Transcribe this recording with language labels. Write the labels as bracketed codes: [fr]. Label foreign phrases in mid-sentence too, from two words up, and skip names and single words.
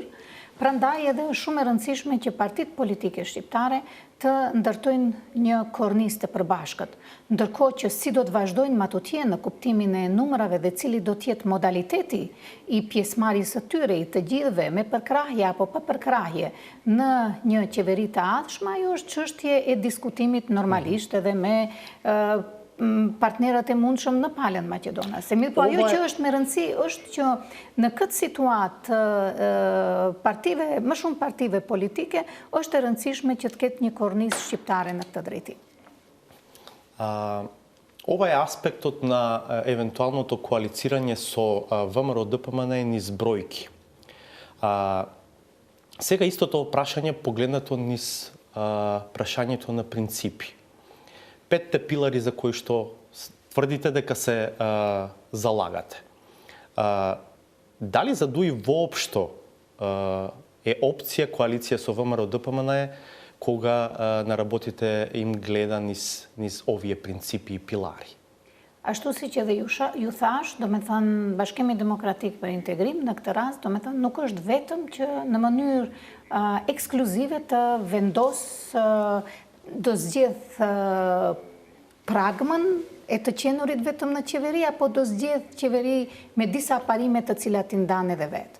[sq] Prandaj edhe është shumë e rëndësishme që partitë politike shqiptare të ndërtojnë një kornizë të përbashkët, ndërkohë që si do të vazhdojnë matutje në kuptimin e numrave dhe cili do të jetë modaliteti i pjesëmarrjes së tyre i të gjithëve me përkrahje apo pa përkrahje në një qeveri të ardhshme, ajo është çështje e diskutimit normalisht edhe me partnerët e mundshëm në palën maqedonase. Mirë, po ajo që është me rëndësi është që në këtë situatë më shumë partive politike është e rëndësishme që të ketë një kornizë shqiptare në këtë drejtim. [mk] Ова е аспектот на евентуалното коалицирање со ВМРО-ДПМН низ бројки. Сега истото прашање погледнато низ прашањето на принципи. 5 пилари за кои што тврдите дека се залагате. Дали за Дуј воопшто е опција коалиција со ВМРО-ДПМН кога на работите им гледа низ овие принципи и пилари? [sq] Ashtu si që dhe ju thash, do me thënë Bashkimi Demokratik për Integrim në këtë rast, do me thënë nuk është vetëm që në mënyrë ekskluzive të vendos do zgjedh pragmën e të qenurit vetëm në qeveri, apo do zgjedh qeveri me disa parime të cilat i ndanë edhe vetë.